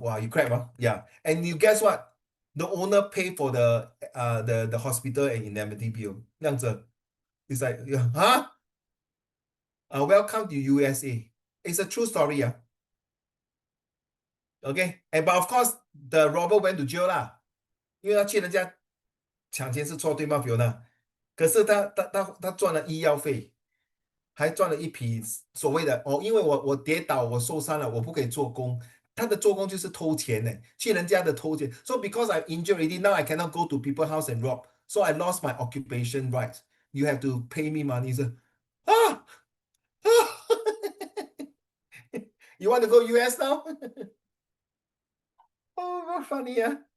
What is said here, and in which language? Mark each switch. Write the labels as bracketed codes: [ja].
[en] Wow, you crap, huh? Yeah. And you guess what? The owner paid for the hospital and indemnity bill. [zh] 这样子 [en] It's like, huh? Welcome to USA. It's a true story, yeah. Okay, but of course the robber went to jail [zh] 啦，因为他欠人家抢钱是错，对吗， [en] Fiona？ [zh] 可是他赚了医药费，还赚了一笔所谓的因为我跌倒，我受伤了，我不可以做工。他的做工就是偷钱呢，去人家的偷钱。 [en] So because I'm injured already, now I cannot go to people's house and rob. So I lost my occupation rights. You have to pay me money. So, ah, you want to go US now? Oh, very funny, yeah.